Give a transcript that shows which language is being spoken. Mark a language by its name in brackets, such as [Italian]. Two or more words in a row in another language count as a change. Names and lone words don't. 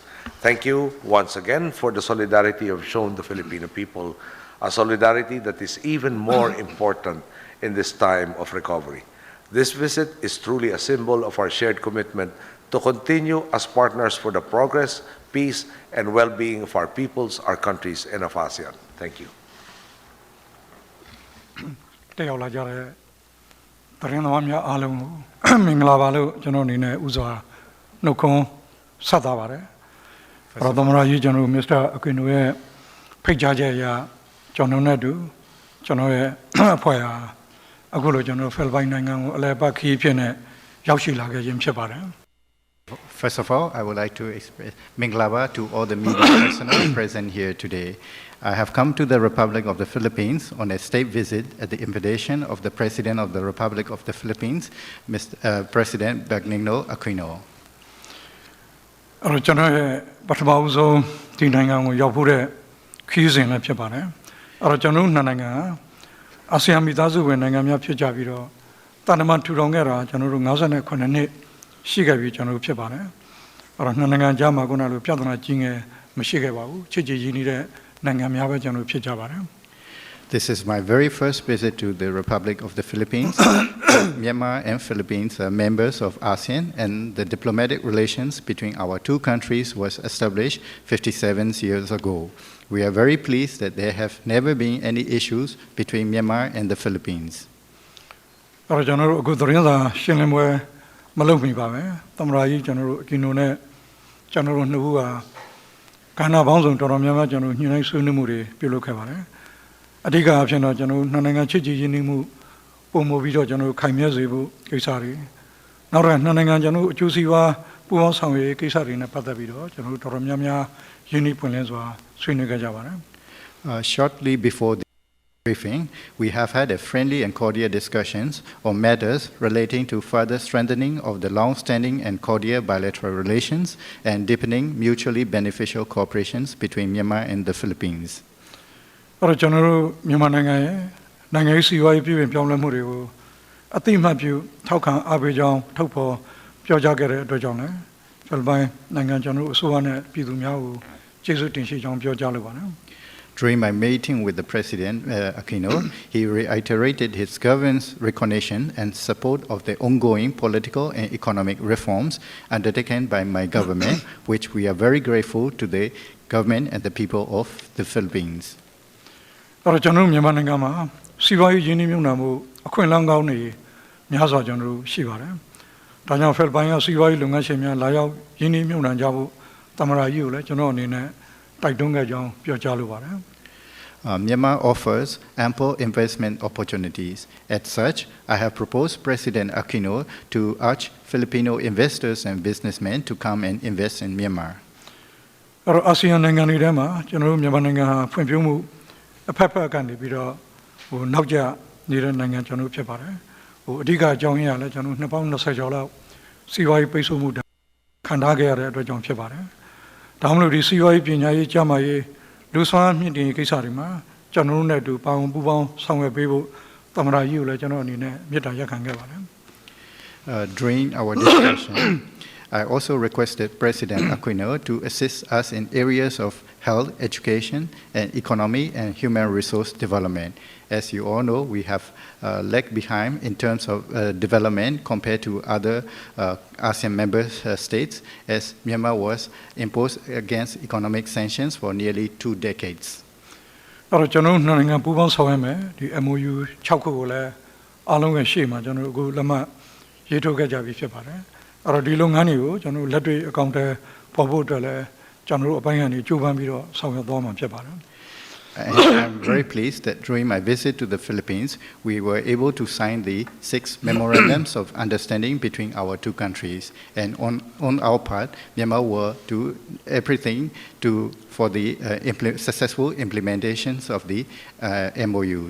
[English] Thank you once again for the solidarity you have shown the Filipino people, a solidarity that is even more important in this time of recovery. This visit is truly a symbol of our shared commitment to continue as partners for the progress, peace, and well-being of our peoples, our countries, and of ASEAN. Thank you. [Burmese] သတင်းသမားများအားလုံးကိုမင်္ဂလာပါလို့ကျွန်တော်အနေနဲ့ဥစွာနှုတ်ခွန်းဆက်သပါတယ်။အဲ့တော့သမရကြီးကျွန်တော်မစ္စတာအကွင်တို့ရဲ့ဖိတ်ကြားချက်အရကျွန်တော်နဲ့တူကျွန်တော်ရဲ့အဖွဲ့ဟာအခုလိုကျွန်တော်ဖိလစ်ပိုင်နိုင်ငံကိုအလည်ပတ်ခရီးဖြစ်နေရောက်ရှိလာခဲ့ခြင်းဖြစ်ပါတယ်။ [English] First of all, I would like to express Minglaba to all the media personnel present here today. I have come to the Republic of the Philippines on a state visit at the invitation of the President of the Republic of the Philippines, President Benigno Aquino. [Burmese] အဲ့တော့ကျွန်တော်ရဲ့ပထမဆုံးဒီနိုင်ငံကိုရောက်ဖို့တဲ့ခရီးစဉ်လည်းဖြစ်ပါတယ်။အဲ့တော့ကျွန်တော်တို့နှစ်နိုင်ငံအာဆီယံမိသားစုဝင်နိုင်ငံများဖြစ်ကြပြီးတော့တာနမန်ထူထောင်ခဲ့တာကျွန်တော်တို့58နှစ်ရှိခဲ့ပြီကျွန်တော်တို့ဖြစ်ပါတယ်။အဲ့တော့နှစ်နိုင်ငံကြားမှာခုနလိုပြဿနာကြီးငယ်မရှိခဲ့ပါဘူး။ချစ်ကြည်ရင်းနှီးတဲ့နိုင်ငံများပဲကျွန်တော်ဖြစ်ကြပါတယ်။ [English] This is my very first visit to the Republic of the Philippines. Myanmar and Philippines are members of ASEAN, and the diplomatic relations between our two countries was established 57 years ago. We are very pleased that there have never been any issues between Myanmar and the Philippines. [Burmese] အဲ့တော့ကျွန်တော်တို့အခုသတင်းစာရှင်းလင်းပွဲမလုပ်မိပါမယ်သမ္မတကြီးကျွန်တော်တို့အကီနိုနဲ့ကျွန်တော်တို့နှစ်ဦးကကဏ္ဍပေါင်းစုံတော်တော်များများကျွန်တော်ညှိနှိုင်းဆွေးနွေးမှုတွေပြုလုပ်ခဲ့ပါတယ်အဓိကအဖြစ်တော့ကျွန်တော်တို့နှစ်နိုင်ငံချစ်ကြည်ရင်းနှီးမှုပုံမူပြီးတော့ကျွန်တော်တို့ခိုင်မြဲစေဖို့ကိစ္စတွေနောက်တော့နှစ်နိုင်ငံကျွန်တော်တို့အကျိုးစီးပွားပူးပေါင်းဆောင်ရွက်ရေးကိစ္စတွေနဲ့ပတ်သက်ပြီးတော့ကျွန်တော်တို့တော်တော်များများရင်းနှီးပွင့်လင်းစွာဆွေးနွေးခဲ့ကြပါတယ် [English] Shortly before the briefing, we have had a friendly and cordial discussions on matters relating to further strengthening of the long-standing and cordial bilateral relations and deepening mutually beneficial cooperations between Myanmar and the Philippines. [Burmese] အဲ့တော့ကျွန်တော်တို့မြန်မာနိုင်ငံရဲ့နိုင်ငံရေးစီးပွားရေးပြည်ပပြောင်းလဲမှုတွေကိုအတိအမှတ်ပြုထောက်ခံအားပေးကြောင်းထုတ်ဖော်ပြောကြားခဲ့တဲ့အတွက်ကြောင့်လည်းဖိလစ်ပိုင်နိုင်ငံကျွန်တော်တို့အစိုးရနဲ့ပြည်သူများကိုကျေးဇူးတင်ရှိကြောင်းပြောကြားလိုပါတယ် [English] During my meeting with the President Aquino, he reiterated his government's recognition and support of the ongoing political and economic reforms undertaken by my government, which we are very grateful to the government and the people of the Philippines. [Burmese] အဲ့တော့ကျွန်တော်တို့မြန်မာနိုင်ငံမှာစီးပွားရေးရင်းနှီးမြှုပ်နှံမှုအခွင့်အလမ်းကောင်းတွေများစွာကျွန်တော်တို့ရှိပါတယ်။ဒါကြောင့်ဖိလစ်ပိုင်ကစီးပွားရေးလုပ်ငန်းရှင်များလာရောက်ရင်းနှီးမြှုပ်နှံကြဖို့သမ္မတကြီးကိုလည်းကျွန်တော်အနေနဲ့တိုက်တွန်းခဲ့ကြောင်းပြောကြားလိုပါတယ် [English] Myanmar offers ample investment opportunities. As such, I have proposed President Aquino to urge Filipino investors and businessmen to come and invest in Myanmar. [Burmese] အဲ့တော့အာဆီယံနိုင်ငံတွေထဲမှာကျွန်တော်တို့မြန်မာနိုင်ငံဟာဖွံ့ဖြိုးမှုအဖက်ဖက်ကနေပြီးတော့နောက်ကျနေတဲ့နိုင်ငံကျွန်တော်တို့ဖြစ်ပါတယ်အဓိကအကြောင်းရင်းကလည်းကျွန်တော်တို့နှစ်ပေါင်း20ကျော်လောက်စီးပွားရေးပိတ်ဆို့မှုခံထားခဲ့ရတဲ့အတွက်ကြောင့်ဖြစ်ပါတယ်ဒါမှမဟုတ်ဒီစီးပွားရေးပညာရေးကျန်းမာရေးလူစွမ်းမြင့်တင်ရေးကိစ္စတွေမှာကျွန်တော်တို့နဲ့အတူပါဝင်ပူးပေါင်းဆောင်ရွက်ပေးဖို့သမ္မတကြီးကိုလည်းကျွန်တော်အနေနဲ့မေတ္တာရပ်ခံခဲ့ပါတယ် [English] During our discussion, I also requested President Aquino to assist us in areas of health, education, and economy and human resource development. As you all know, we have lagged behind in terms of development compared to other ASEAN member states, as Myanmar was imposed against economic sanctions for nearly 2 decades. [Burmese] အဲ့တော့ကျွန်တော်တို့နိုင်ငံပူးပေါင်းဆောင်ရွက်မယ်ဒီ MOU 6ခုကိုလည်းအားလုံးရဲ့ရှေ့မှာကျွန်တော်တို့အခုလက်မှတ်ရေးထိုးခဲ့ကြပြီဖြစ်ပါတယ်အဲ့တော့ဒီလုပ်ငန်းတွေကိုကျွန်တော်တို့လက်တွေ့အကောင့်ထဲပေါ်ဖို့အတွက်လည်းကျွန်တော်တို့အပိုင်းကနေကြိုးပမ်းပြီးတော့ဆောင်ရွက်သွားမှာဖြစ်ပါတယ် [English] I'm very pleased that during my visit to the Philippines, we were able to sign the 6 memorandums of understanding between our two countries. And on our part, Myanmar will do everything for the successful implementations of the MOUs.